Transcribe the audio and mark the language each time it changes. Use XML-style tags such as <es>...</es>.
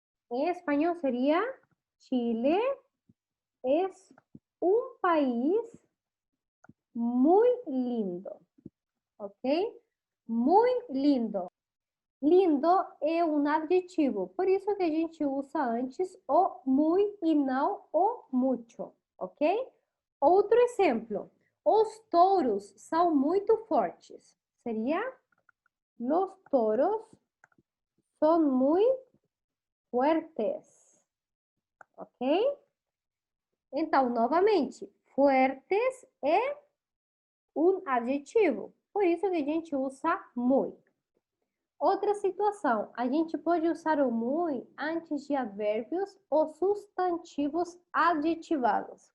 <pt>Em espanhol seria Chile é um país muito lindo, ok? Muito lindo. Lindo é um adjetivo, por isso que a gente usa antes o muy e não o mucho, ok? Outro exemplo, os touros são muito fortes. Seria,</pt> <es>los toros son muy fuertes, ok?</es> <pt>Então, novamente, fuertes é um adjetivo, por isso que a gente usa muy. Outra situação, a gente pode usar o muy antes de advérbios ou substantivos adjetivados.</pt>